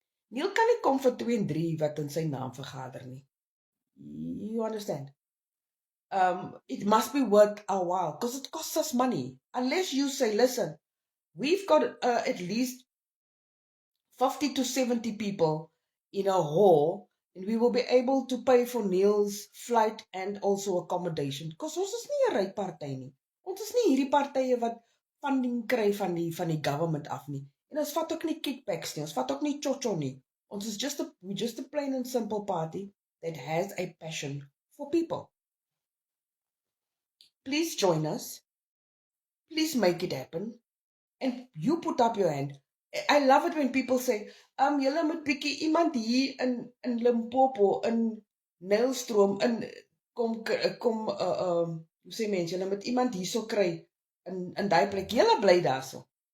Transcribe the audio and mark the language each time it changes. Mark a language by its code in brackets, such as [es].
[af] Neil kan nie kom vir 2 en 3 wat in sy naam vergader nie. [en] You understand? It must be worth a while because it costs us money. Unless you say, listen, we've got at least 50 to 70 people in a hall, and we will be able to pay for Neil's flight and also accommodation. Because [af] ons is nie 'n ryk party nie. Ons is nie hierdie partye wat funding kry van die government af nie. En ons vat ook nie kickbacks nie. Ons vat ook nie chocho nie. Ons is [en] just a plain and simple party that has a passion for people. Please join us. Please make it happen. And you put up your hand. I love it when people say, [af] julle moet bietjie iemand hier in Limpopo, in Nylstroom, in kom hoe sê mense, julle moet iemand hierso kry in daai plek. Julle bly daarso.